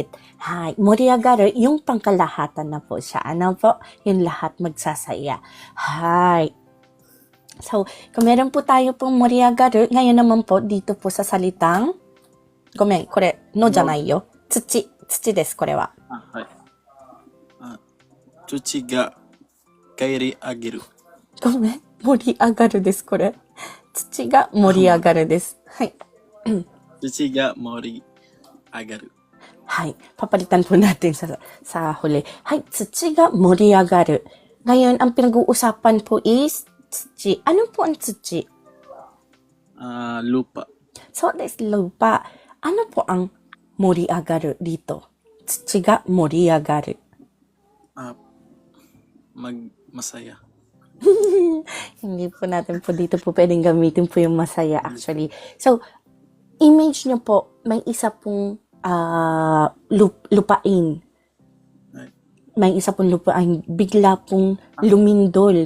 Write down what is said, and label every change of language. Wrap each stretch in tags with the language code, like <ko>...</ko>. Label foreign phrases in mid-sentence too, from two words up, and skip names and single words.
<ja>盛り上がる,</ja> <tl>yung pangkalahatan na po siya. Po? Yung lahat magsasaya. So, kung meron po tayo pong 盛り上がる, ngayon naman po dito po sa salitang,</tl> <ja>ごめん、これ、のじゃないよ。土です、これは。はい。土が帰り上げる。ごめん、盛り上がるです、これ。土が盛り上がるです。はい。土が盛り上がる。</ja> <tl>Hay, papalitan po natin sa huli. Hay,</tl> <ja>土が盛り上がる.</ja> <tl>Ngayon, ang pinag-uusapan po is 土. Ano po ang 土? Lupa.</tl> <en>So, this</en> <tl>lupa. Ano po ang 盛り上がる dito?</tl> <ja>土が盛り上がる.</ja> <tl>Masaya. Hindi po natin po dito po pwedeng gamitin po yung masaya actually. So, image nyo po, may isa pong lupain. May isa pong lupain. Bigla pong lumindol.</tl>